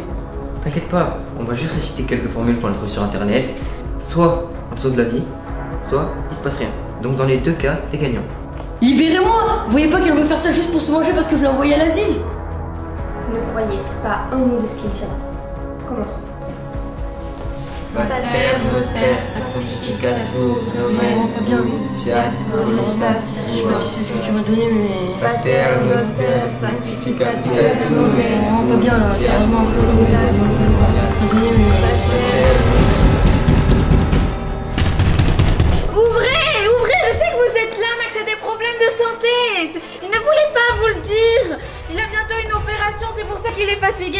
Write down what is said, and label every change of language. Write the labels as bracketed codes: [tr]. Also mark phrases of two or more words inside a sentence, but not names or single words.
[fr] T'inquiète pas, on va juste réciter quelques formules qu'on a trouvées sur internet. Soit on te sauve la vie, soit il se passe rien. Donc dans les deux cas, t'es gagnant. Libérez-moi! Vous voyez pas qu'elle veut faire ça juste pour se venger parce que je l'ai envoyée à l'asile? Ne croyez pas un mot de ce qu'il dira. Commençons. [la] Pater noster sanctificatur nomen fiat voluntas [fr] Je sais pas si c'est ce que tu m'as donné, mais. [la] Pater noster sanctificatur [fr] Vraiment pas bien là, sérieusement. Ouvrez, je sais que vous êtes là, Max a des problèmes de santé. Il ne voulait pas vous le dire. Il a bientôt une opération, c'est pour ça qu'il est fatigué.